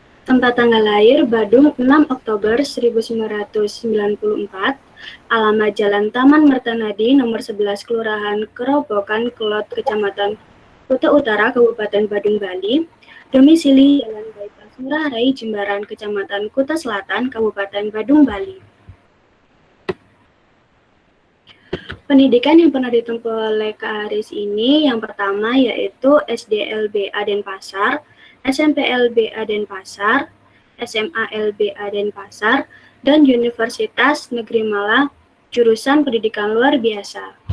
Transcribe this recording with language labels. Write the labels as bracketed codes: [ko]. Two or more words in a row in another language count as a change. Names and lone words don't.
[id] Tempat tanggal lahir Badung 6 Oktober 1994, alamat Jalan Taman Mertanadi nomor 11 Kelurahan Kerobokan Kelot Kecamatan Kuta Utara Kabupaten Badung Bali, domisili Jalan Bypass Ngurah Rai Jimbaran Kecamatan Kuta Selatan Kabupaten Badung Bali. Pendidikan yang pernah ditempuh oleh Kak Haris ini yang pertama yaitu SDLBA Denpasar, SMPLBA Denpasar, SMALBA Denpasar, dan Universitas Negeri Malang jurusan Pendidikan Luar Biasa.